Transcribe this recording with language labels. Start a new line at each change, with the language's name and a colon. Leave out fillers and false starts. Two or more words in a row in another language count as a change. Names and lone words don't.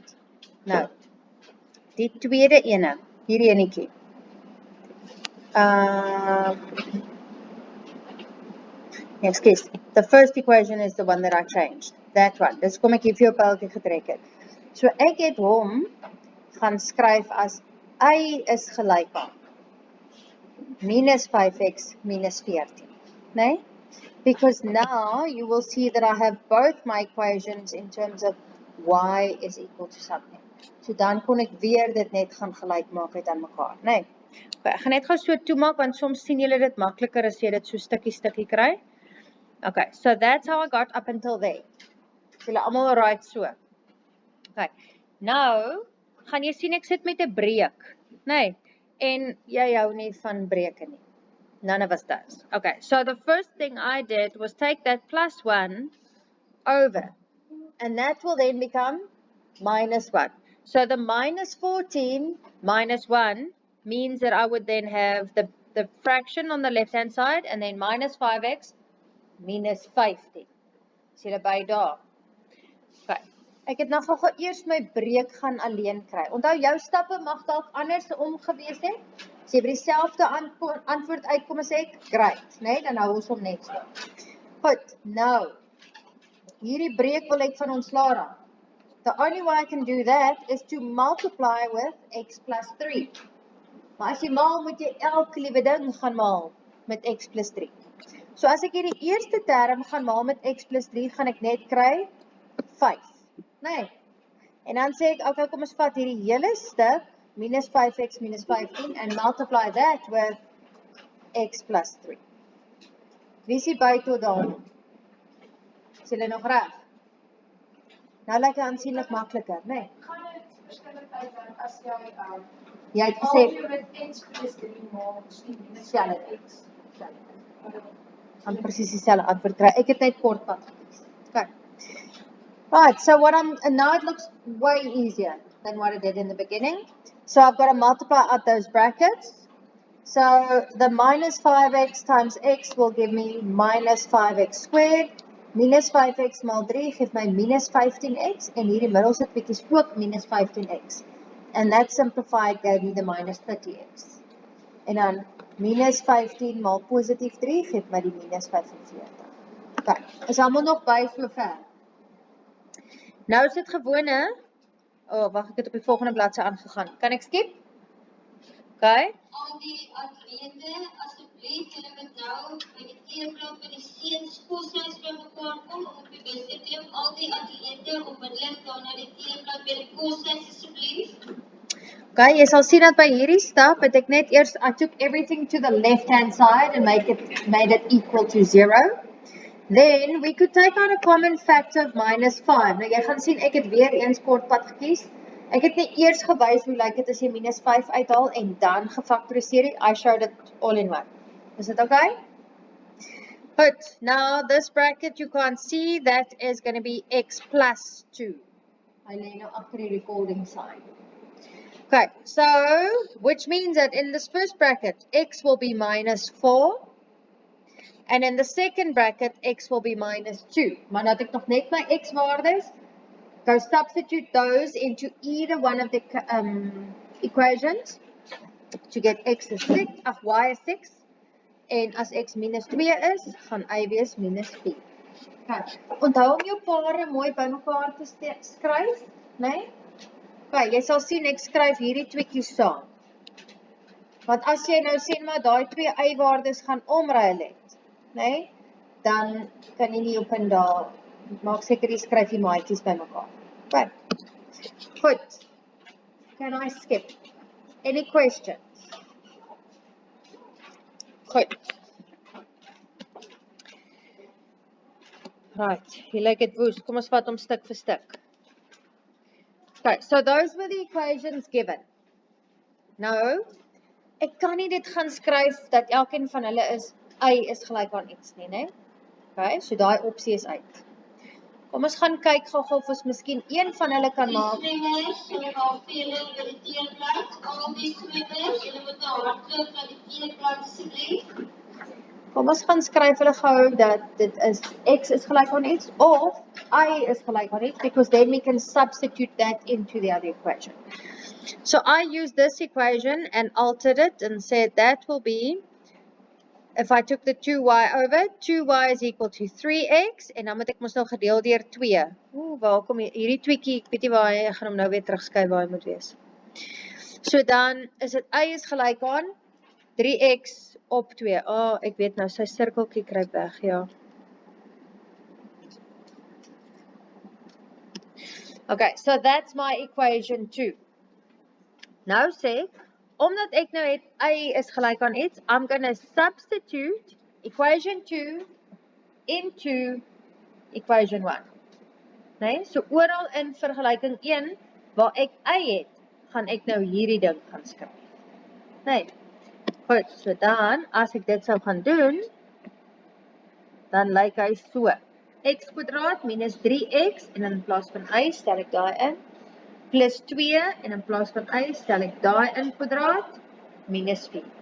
Afrikaans: Nou, die tweede ene, hierdie enetjie.
English: Excuse, the first equation is the one that I changed. That one.
Afrikaans: Dis kom ek hier vir jou pyltjie getrek het. So ek het hom gaan skryf as y is gelyk aan minus 5x minus 14. Nee?
English: Because now you will see that I have both my equations in terms of y is equal to something.
Afrikaans: So dan kon ek weer dit net gaan gelyk maak uit aan mekaar, nee. Okay, ek gaan net gou so toemaak, want soms sien julle dit makliker as jy dit so stukkie kry.
English: Okay, so that's how I got up until there.
Afrikaans: Julle almal right so. Okay, nou gaan jy sien ek sit met 'n breek, nee. En jy hou nie van breuke nie.
English: None of us does. Okay, so the first thing I did was take that plus 1 over, and that will then become minus 1. So the minus 14 minus 1 means that I would then have the fraction on the left-hand side, and then minus 5x minus 15.
Afrikaans: Sien jy by daar? Okay, Ek het nou gou eers my breek gaan alleen kry. Onthou, jou stappe mag dalk anders gewees het. As jy by dieselfde antwoord uitkom as ek, great, nee, dan hou ons hom net so. Goed, nou, hierdie breek wil ek van ontslae raak.
English: The only way I can do that is to multiply with x plus 3.
Afrikaans: Maar as jy maal, moet jy elke liewe ding gaan maal met x plus 3. So as ek hierdie eerste term gaan maal met x plus 3, gaan ek net kry 5. Nee. En dan sê ek, okay, kom ons vat hierdie hele stuk, minus 5x minus 15,
English: and multiply that with x plus 3.
Afrikaans: Wie is hier by tot daar? Is julle nog reg? Nou lyk dit aansienlik makliker, nee? Gaan dit verskillend uitwerk as Jy het gesê, al jy met x plus 3 maal, minus x. Gaan presies dieselfde antwoord kry. Ek het net kort pad gekies. Okay.
English: Right, so now it looks way easier than what I did in the beginning. So I've got to multiply out those brackets. So the minus 5x times x will give me minus 5x squared.
Afrikaans: Minus 5x maal 3 geef my minus 15x. En hierdie middelste tweekie is ook minus 15x.
English: And that simplified gave me the minus 30x.
Afrikaans: En dan minus 15 maal positief 3 geef my die minus 45. Okay, is allemaal nog by so ver? Nou is dit gewone, wacht, ek het op die volgende bladsy aangegaan. Kan ek skip? Okay. Al die atlete, asseblief, julle moet nou by die teerblad by die seuns koshuis by mekaar kom om op die bus te klim. Al die atlete onmiddellik daar na die teerblad by die koshuis asseblief. Okay, jy sal sien dat by hierdie stap het ek net eers,
English: I took everything to the left hand side and made it equal to 0. Then we could take out a common factor of minus 5.
Afrikaans: Nou jy gaan sien ek het weer eens kortpad gekies. Ek het net eers gewys hoe lyk dit as jy minus 5 uithaal en dan gefaktoriseer.
English: I showed it all in one. Is it okay? But now this bracket you can't see, that is going to be x plus 2. I lay now after the recording sign. Okay, so which means that in this first bracket x will be minus 4. And in the second bracket, x will be minus 2.
Afrikaans: Maar nou het ek nog net my x waardes.
English: Go substitute those into either one of the equations to get x is 6, y is 6.
Afrikaans: En as x minus 2 is, gaan y wees minus 4. Okay. Onthou om jou pare mooi by mekaar te skryf, nee? Okay, jy sal sien ek skryf hierdie tweekies saam. Want as jy nou sien maar daai twee y-waardes gaan omruil het, nee, dan kan jy nie op en daar, maak seker jy skryf die maatjies by mekaar. Okay. Goed.
English: Can I skip? Any questions?
Afrikaans: Goed. Right, hier lyk dit woes. Kom ons vat hom stuk vir stuk.
English: Okay, so those were the equations given.
Afrikaans: Nou, ek kan nie dit gaan skryf dat elkeen van hulle is y is gelyk aan x nie, né? Okay, so daai opsie is uit. Kom ons gaan kyk gou-gou of ons miskien een van hulle kan maak. Die swemmers, julle gaan vir julle by die teerblad. Al die swemmers, julle moet nou hardloop na die teerblad asseblief. Kom ons gaan skryf hulle gou dat dit is x is gelyk aan x of y is gelyk aan x,
English: because then we can substitute that into the other equation. So I used this equation and altered it and said that will be, if I took the 2y over, 2y is equal to 3x,
Afrikaans: en dan moet ek mos nou gedeel deur 2. Waar kom hierdie tweekie, ek weet nie waar hy gaan hom nou weer terugskuif waar hy moet wees. So dan is dit y is gelyk aan 3x op 2. Ek weet nou, sy sirkeltjie kruip weg, ja.
English: Okay, so that's my equation 2.
Afrikaans: Nou sê ek, omdat ek nou het y is gelyk aan x,
English: I'm going to substitute equation 2 into equation 1.
Afrikaans: Nee, so oral in vergelyking 1, waar ek y het, gaan ek nou hierdie ding gaan skryf. Nee, goed, so dan, as ek dit sou gaan doen, dan lyk hy so. X kwadraat minus 3x, en in plaas van y stel ek daai in, plus 2, en in plaas van y stel ek daai in kwadraat, minus 4.